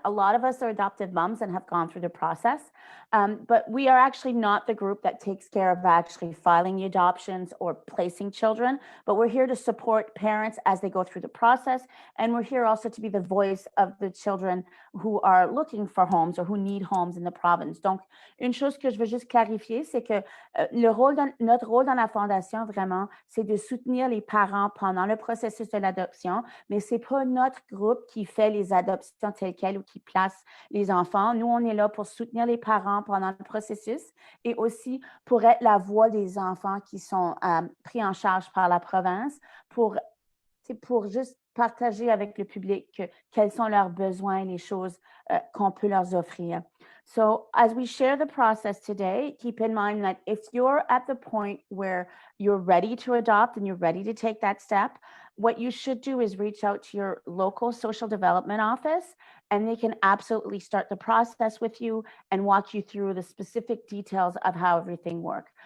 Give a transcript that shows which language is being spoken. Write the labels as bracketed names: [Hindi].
[English] A lot of us are adoptive moms and have gone through the process, but we are actually not the group that takes care of actually filing the adoptions or placing children, but we're here to support parents as they go through the process. And we're here also to be the voice of the children who are looking for homes or who need homes in the province. [French] Donc, une chose que je veux juste clarifier, c'est que notre rôle dans la Fondation, vraiment, c'est de soutenir les parents pendant le processus de l'adoption, mais c'est pas notre groupe qui fait les adoptions telles quelles ou qui place les enfants. Nous, on est là pour soutenir les parents pendant le processus et aussi pour être la voix des enfants qui sont pris en charge par la province pour juste partager avec le public quels sont leurs besoins et les choses qu'on peut leur offrir. [English] So as we share the process today, keep in mind that if you're at the point where you're ready to adopt and you're ready to take that step, what you should do is reach out to your local social development office, and they can absolutely start the process with you and walk you through the specific details of how everything works.